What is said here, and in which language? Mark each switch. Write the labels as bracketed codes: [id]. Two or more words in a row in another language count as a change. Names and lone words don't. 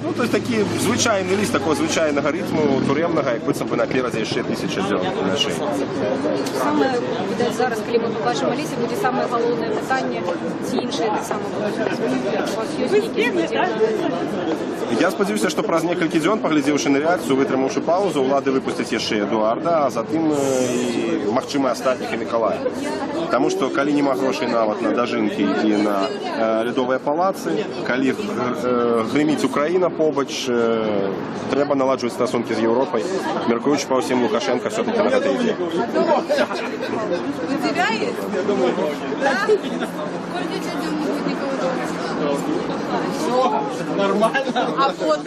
[uk] Ну, тобто такий звичайний лист, такого звичайного ритму, туремного, як би напереді ще 1000 дел на шиї. Саме, видать, зараз, коли ми побачимо Олесі, буде саме головне питання, ці інші так само будуть розповідати. У вас є якісь надії? [be] Я сподіваюся, що праз некалькі дзён, паглядзеўшы на рэакцыю, вытрымаўшы паузу, ўлады выпусцяць яшчэ Эдуарда, а затым і, магчыма, астатніх і Мікалая. Таму што калі няма грошай нават на дажынкі і на лядовыя палацы, калі грыміць Украіна побач, трэба наладжваць стасункі з Еўропай, мяркуючы па ўсім Лукашенко все-таки на гэта ідзе. [uk] Нормально. А потім?